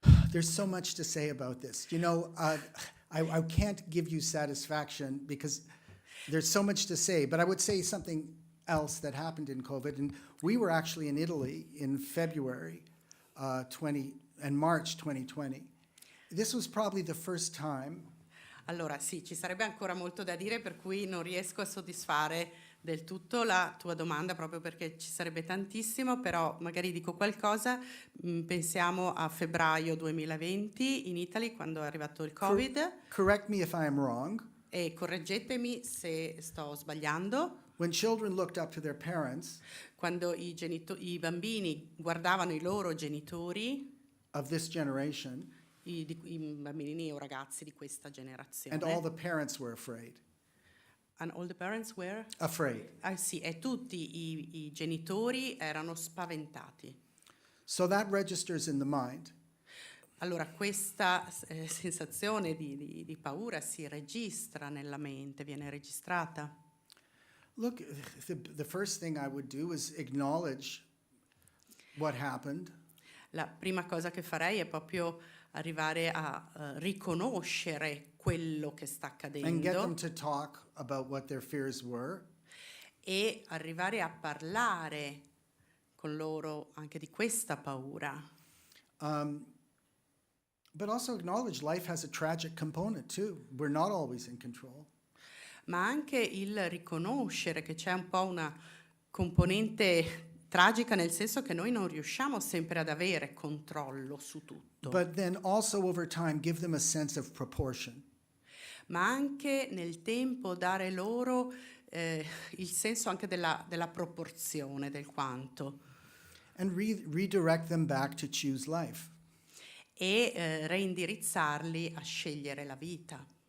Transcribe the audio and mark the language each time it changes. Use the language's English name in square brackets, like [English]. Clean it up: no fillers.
[English] There's so much to say about this. You know, I can't give you satisfaction because there's so much to say, but I would say something else that happened in COVID. And we were actually in Italy in February and March 2020. This was probably the first time. [Italian] Allora sì, ci sarebbe ancora molto da dire, per cui non riesco a soddisfare del tutto la tua domanda proprio perché ci sarebbe tantissimo, però magari dico qualcosa. Pensiamo a febbraio 2020 in Italy quando è arrivato il Covid. [English] Correct me if I am wrong. [Italian] E correggetemi se sto sbagliando. [English] When children looked up to their parents [Italian] Quando i bambini guardavano i loro genitori, [English] of this generation, [Italian] i bambini o ragazzi di questa generazione. [English] and all the parents were afraid. And all the parents were? Afraid. [Italian] Ah sì, e tutti i genitori erano spaventati. [English] So that registers in the mind. [Italian] Allora questa sensazione di paura si registra nella mente, viene registrata. [English] Look, the first thing I would do is acknowledge what happened. [Italian] La prima cosa che farei è proprio arrivare a riconoscere quello che sta [English] And get them [Italian] accadendo [English] to talk about what their fears were. [Italian] e arrivare a parlare con loro anche di questa paura. [English] But also acknowledge life has a tragic component too. We're not always in control. [Italian] Ma anche il riconoscere che c'è un po' una componente tragica, nel senso che noi non riusciamo sempre ad avere controllo su tutto. [English] But then also over time give them a sense of proportion. [Italian] Ma anche nel tempo dare loro il senso anche della proporzione, del quanto. [English] And redirect them back to choose life. [Italian] E reindirizzarli a scegliere la vita.